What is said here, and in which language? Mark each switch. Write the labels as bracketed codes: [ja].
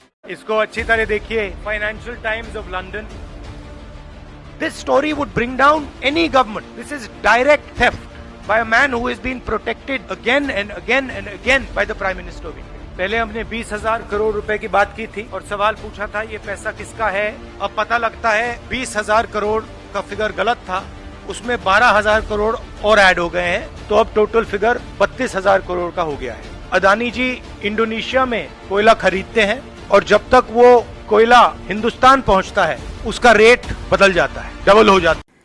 [hi] इसको अच्छी तरह देखिए, financial times of London. [en] This story would bring down any government. This is direct theft by a man who has been protected again and again and again by the Prime Minister of India. [hi] पहले हमने 20,000 करोड़ रुपए की बात की थी और सवाल पूछा था ये पैसा किसका है। अब पता लगता है 20,000 करोड़ का फिगर गलत था, उसमें 12,000 करोड़ और ऐड हो गए हैं, तो अब टोटल फिगर 32,000 करोड़ का हो गया है। अदानी जी इंडोनेशिया में कोयला खरीदते हैं और जब तक वो कोयला हिंदुस्तान पहुंचता है उसका रेट बदल जाता है, डबल हो जाता है।